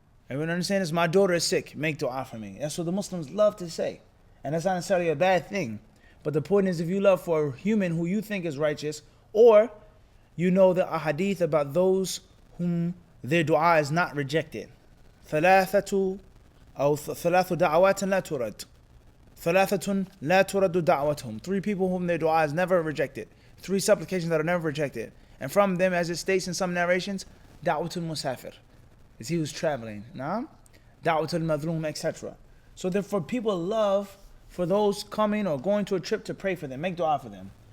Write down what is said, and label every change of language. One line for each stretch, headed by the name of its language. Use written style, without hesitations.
English: Everyone understand this? My daughter is sick. Make dua for me. That's what the Muslims love to say. And that's not necessarily a bad thing. But the point is, if you love for a human who you think is righteous, or you know the hadith about those whom their dua is not rejected.
Arabic: ثلاثة أو ثلاث دعوات لا ترد. ثلاثة لا ترد دعوتهم.
English: 3 people whom their dua is never rejected. 3 supplications that are never rejected. And from them, as it states in some narrations, da'watul musafir, is he who's traveling. Naam? Da'watul madlum, etc. So therefore, people love for those coming or going to a trip to pray for them, make dua for them.